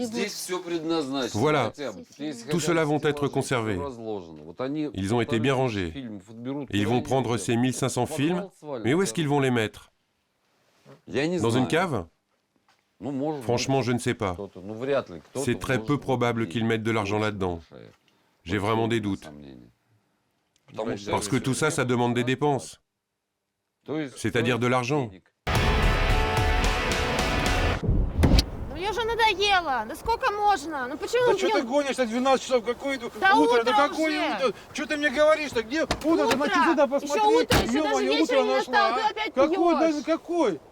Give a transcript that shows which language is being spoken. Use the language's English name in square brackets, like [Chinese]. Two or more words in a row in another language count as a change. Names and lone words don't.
[Russian] Здесь все предназначено. [French] Voilà, tout cela vont être conservés. Ils ont été bien rangés. Et ils vont prendre ces 1500 films, mais où est-ce qu'ils vont les mettre? Dans une cave? Franchement, je ne sais pas. C'est très peu probable qu'ils mettent de l'argent là-dedans. J'ai vraiment des doutes. Parce que tout ça, ça demande des dépenses. C'est-à-dire de l'argent. [Russian] Мне уже надоело. Да сколько можно? Ну почему Да мы что ты пьем? гонишь-то 12 часов? Какое Да утро? утро Да какое уже. утро? Что ты мне говоришь-то? Где утро? Утро. Да хочу сюда посмотреть. Еще утро, еще даже Ё-моё, вечер утро не настал, нашла, ты а? опять Какой? пьешь. Да какой? Да хватит